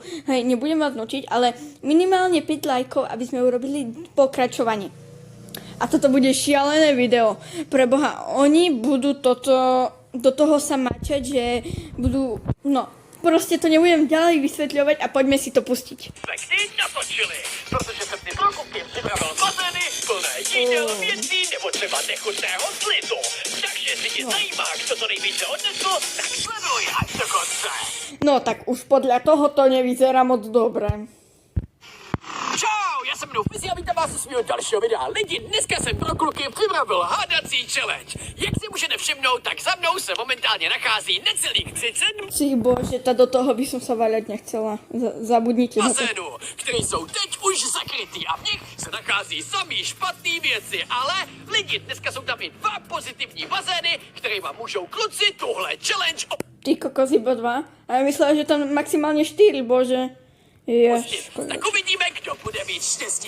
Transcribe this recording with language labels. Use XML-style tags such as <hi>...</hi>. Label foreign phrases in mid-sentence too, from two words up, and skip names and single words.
<sk>Hej, nebudem vás nučiť, ale minimálne 5 lajkov, aby sme urobili pokračovanie. A toto bude šialené video. Preboha, oni budú do toho sa mačať, že budú, no, proste to nebudem ďalej vysvetľovať a poďme si to pustiť. Pekný natočili,</sk> <cs>protože jsem si pro Cookie připravil bazény plné jídel, věcí nebo třeba nechutného slizu. Takže jestli tě zajímá, kdo to nejvíce odnesl, tak sleduj až do konce.</cs> <sk>No tak už podľa toho to nevyzerá moc dobre.</sk> <cs>Čau, já jsem mnou Fizi a vítám vás u svého dalšího videa. Lidi, dneska jsem pro kluky připravil hádací challenge. Jak si můžete všimnout, tak za mnou se momentálně nachází necelých 30</cs> <sk>Či bože, do toho by som sa vaľať nechcela. Zabudnite na to.</sk> <cs>bazénů, které jsou teď už zakrytý a v nich se nachází samý špatný věci. Ale lidi, dneska jsou tam i 2 pozitivní bazény, které vám můžou kluci tuhle challenge</cs> <sk>Ty kokos iba 2? A ja myslela, že tam maximálne 4, bože.</sk> <cs>Tak uvidíme, kdo bude mít štěstí.</cs>